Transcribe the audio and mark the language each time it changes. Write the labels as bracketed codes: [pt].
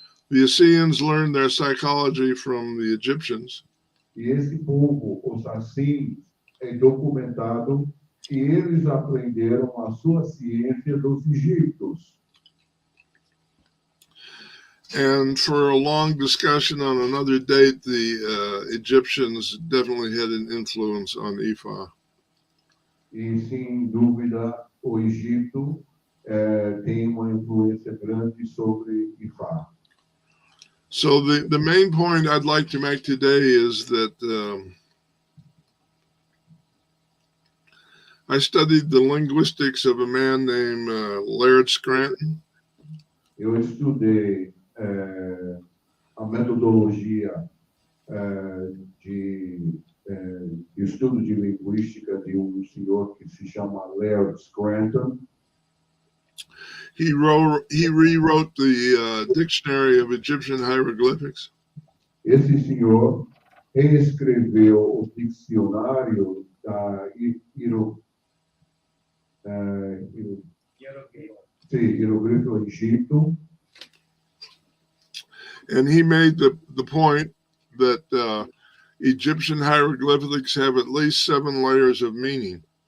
[en] The Essenes learned their psychology from the Egyptians. [pt] E esse povo, os Essenes, é documentado que eles aprenderam a sua ciência dos egípcios. [en] And for a long discussion on another date, the Egyptians definitely had an influence on Ifá. [pt] E, sem dúvida, o Egito tem uma influência grande sobre Ifá. [en] So the main point I'd like to make today is that I studied the linguistics of a man named Laird Scranton. [pt] Eu estudei a metodologia de estudo de linguística de senhor que se chama Laird Scranton. [en] He rewrote the Dictionary of Egyptian Hieroglyphics. [pt] Esse senhor reescreveu o dicionário da hieroglifo egípcio. [en] And he made the point that Egyptian hieroglyphics have at least 7 layers of meaning.